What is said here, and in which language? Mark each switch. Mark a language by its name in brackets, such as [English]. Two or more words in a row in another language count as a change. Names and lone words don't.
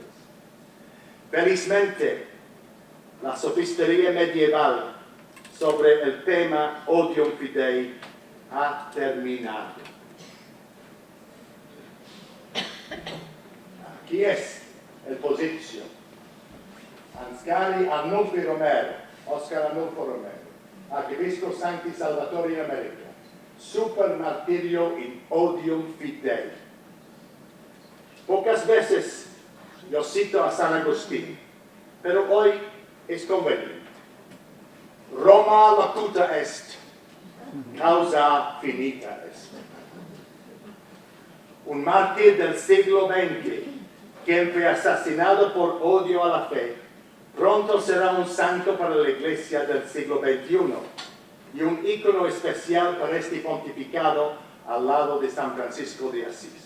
[Spanish] Felizmente, la sofistería medieval sobre el tema [Latin] Odium Fidei [Spanish] ha terminado. Aquí es el posizio. [Latin] Anscali Arnulfi Romero, Oscar Arnulfo Romero, Archivescovo Sancti Salvatori in America, super martirio in odium fidei. [Spanish] Pocas veces yo cito a San Agustín, pero hoy es conveniente. [Latin] Roma locuta est, causa finita est. [Spanish] Un mártir del siglo XX, quien fue asesinado por odio a la fe, pronto será un santo para la Iglesia del siglo XXI y un ícono especial para este pontificado al lado de San Francisco de Asís.